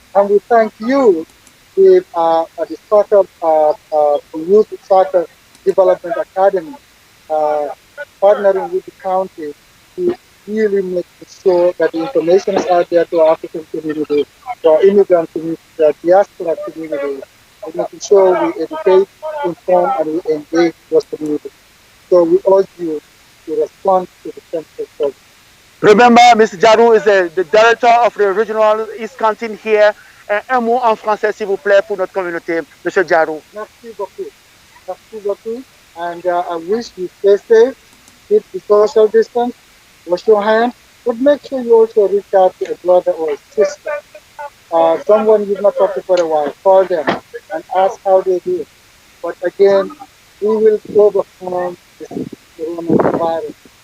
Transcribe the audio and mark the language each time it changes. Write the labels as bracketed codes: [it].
[en] And we thank you, the startup, the Youth Soccer Development Academy, partnering with the county to really make sure that the information is out there to our African community, to our immigrant community, to our diaspora community, and making sure we educate, inform, and we engage those communities. So we urge you to respond to the census survey. Remember, Mr. Jarou is the director of the regional East Canteen here. [fr] Un mot en français, s'il vous plaît, pour notre communauté, Monsieur Jarou. Merci beaucoup. Merci beaucoup. [en] And I wish you stay safe, keep the social distance, wash your hands, but make sure you also reach out to a brother or a sister. Someone you've not talked to for a while, call them and ask how they do. But again, we will overcome this coronavirus.